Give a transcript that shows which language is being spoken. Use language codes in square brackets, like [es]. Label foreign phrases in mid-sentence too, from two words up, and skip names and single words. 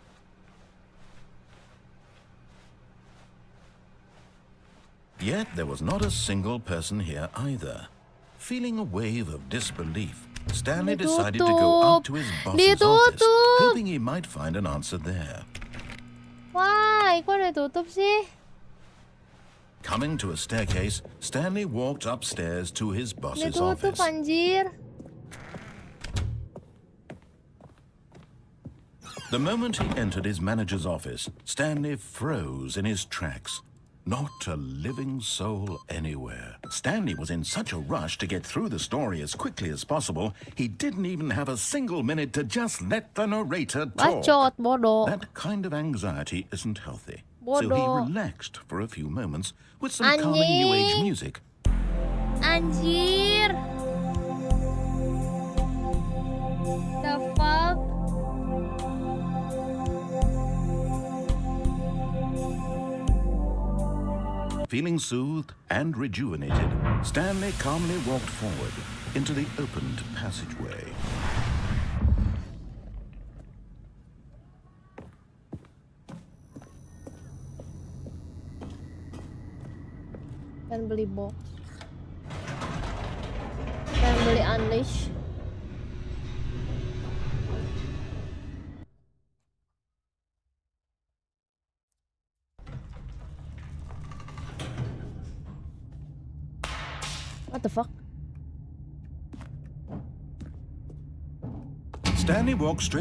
[en] Yet there was not a single person here either. Feeling a wave of disbelief, Stanley decided to go up to his boss's office, hoping he might find an answer there. Why? [id] Kok ditutup sih? [en] Coming to a staircase, Stanley walked upstairs to his boss's [id] Ditutup, [en] office. [id] anjir. [en] The moment he entered his manager's office, Stanley froze in his tracks. Not a living soul anywhere. Stanley was in such a rush to get through the story as quickly as possible, he didn't even have a single minute to just let the narrator talk. [id] Bacot, bodoh. [en] That kind of anxiety isn't healthy. So he [id] Bodoh. [en] relaxed for a few moments with some calming new age [id] Anjing. [en] music. Anjir. The fuck? Feeling soothed and rejuvenated, Stanley calmly walked forward into the opened passageway. [id] Kan beli box. Kan beli unleash. [en] What the fuck? Stanley walked straight